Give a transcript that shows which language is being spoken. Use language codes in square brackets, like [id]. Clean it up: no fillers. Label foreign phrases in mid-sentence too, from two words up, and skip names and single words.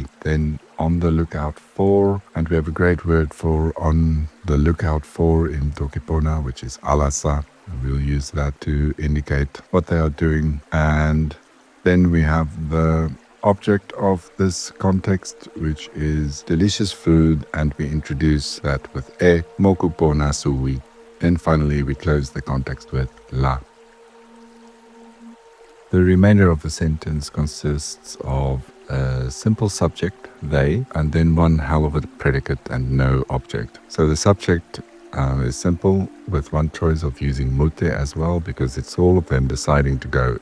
[en] Then on the lookout for, and we have a great word for on the lookout for in toki pona, which is alasa. We'll use that to indicate what they are doing. And then we have the object of this context, which is delicious food, and we introduce that with e, [tok] moku pona sui. [en] Then finally we close the context with la. The remainder of the sentence consists of a simple subject, they, and then one hell of a predicate and no object. So the subject is simple, with one choice of using mute as well, because it's all of them deciding to go.